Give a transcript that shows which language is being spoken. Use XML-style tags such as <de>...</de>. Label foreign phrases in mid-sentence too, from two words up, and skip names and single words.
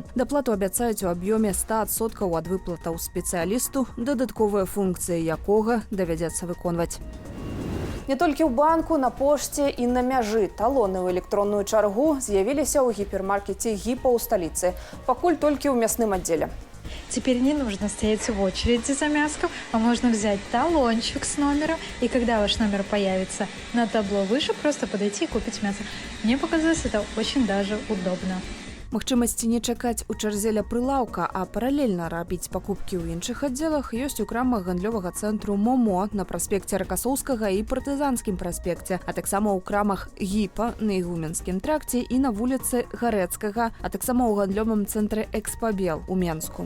<be>Даплату абяцаюць у аб'ёме 100% ад выплатаў спецыялісту, дадатковыя функцыі якога давядзецца выконваць. Не толькі ў банку, на пошце і на мяжы талоны ў электронную чаргу з'явіліся ў гіпермаркеце «Гіпа» ў сталіцы, пакуль толькі ў мясным аддзеле.</be> <ru>Теперь не нужно стоять в очереди за мяском, а можно взять талончик с номером, и когда ваш номер появится на табло выше, просто подойти и купить мясо. Мне показалось, это очень даже удобно.</ru> <be>Магчымасці не чакаць у чарзе ля прылаўка, а паралельна рабіць пакупкі ў іншых аддзелах ёсць у крамах гандлёвага цэнтру «Момо» на праспекце Ракасоўскага і Партызанскім праспекце, а таксама ў крамах «Гіпа» на Ігуменскім тракце і на вуліцы Гарэцкага, а таксама ў гандлёвым цэнтры «Экспабел» у Менску.</be>